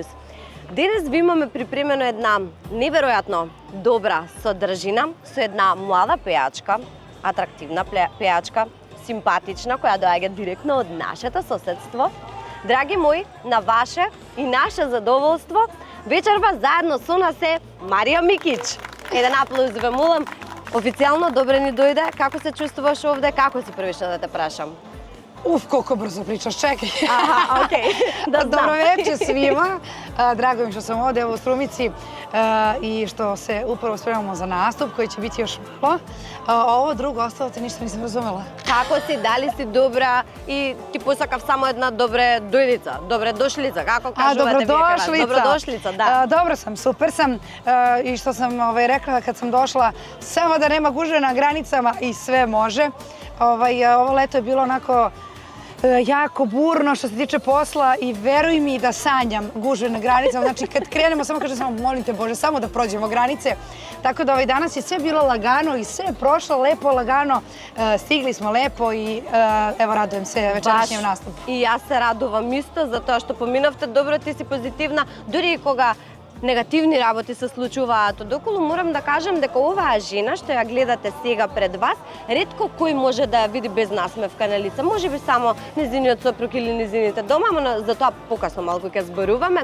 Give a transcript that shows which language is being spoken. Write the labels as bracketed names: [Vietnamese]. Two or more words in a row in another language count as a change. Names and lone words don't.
[Macedonian] Денес ви имаме припремено една неверојатно добра содржина со една млада пејачка, атрактивна пејачка, симпатична, која доаѓа директно од нашето соседство. Драги мои, на ваше и наше задоволство, вечерва заедно со нас е Марија Микич. Еден аплауз ве молам. Официјално добре ни дојде. Како се чувствуваш овде? Како си првично да те прашам? [Serbian] Колко brzo pričaš, čekaj. Aha, okej, da znam. Dobro večer svima. Drago mi što sam ovdje u Strumici i što se upravo spremamo za nastup koji će biti još malo. Ovo drugo, ostalo te ništa nisam razumela. [Macedonian] Како си, дали си добра и ти посакав само една добре дојдица, добре дошлица, како кажувате вие? Добродошлица, да. [Serbian] Dobro sam, super sam i što sam rekla kad sam došla, samo da nema gužve na granicama i sve može. Ovo leto je bilo onako jako burno što se tiče posla i veruj mi da sanjam gužve na granicama. Znači kad krenemo samo kažem samo molim te Bože samo da prođemo granice. Tako da danas je sve bilo lagano i sve je prošlo lepo, lagano. Stigli smo lepo i evo radujem se večerašnjem nastupu. [Macedonian] И јас се радувам исто затоа што поминавте добро, ти си позитивна, дури и кога негативни работи се случуваат одоколу, морам да кажам дека оваа жена што ја гледате сега пред вас, ретко кој може да ја види без насмевка на лице. Можеби само незиниот сопруг или незините дома, но за тоа покасно малку ќе зборуваме.